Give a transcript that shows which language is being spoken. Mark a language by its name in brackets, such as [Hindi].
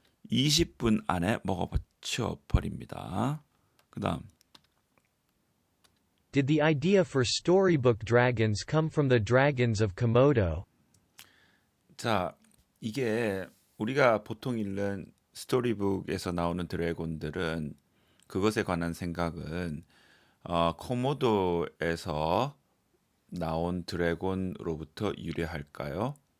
[Korean] 20분 안에 먹어 치워버립니다. 그 다음 [English] Did the idea for storybook dragons come from the dragons of Komodo? [Korean] 자, 이게 우리가 보통 읽는 스토리북에서 나오는 드래곤들은 그것에 관한 생각은 코모도에서 나온 드래곤으로부터 유래할까요?